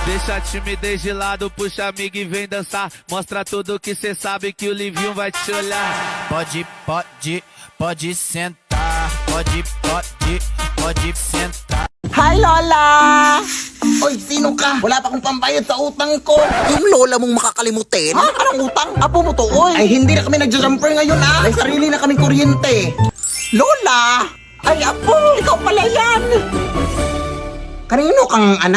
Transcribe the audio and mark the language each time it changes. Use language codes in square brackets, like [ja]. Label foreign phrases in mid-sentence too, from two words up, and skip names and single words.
[pt] Deixa a timidez de lado, puxa amigo e vem dançar. Mostra tudo que cê sabe que o Livinho vai te olhar. Pode sentar. Pode sentar. [tl] Hi, Lola! Oy, sino ka? Wala pa akong pambayad sa utang ko. Yung lola mong makakalimutin? Ha? Anong utang? Apo mo to, oy. Ay, hindi na kami nagja-jumper ngayon, May sarili na kaming kuryente. Lola! Ay, apo! Ikaw pala yan! Kanino kang anak?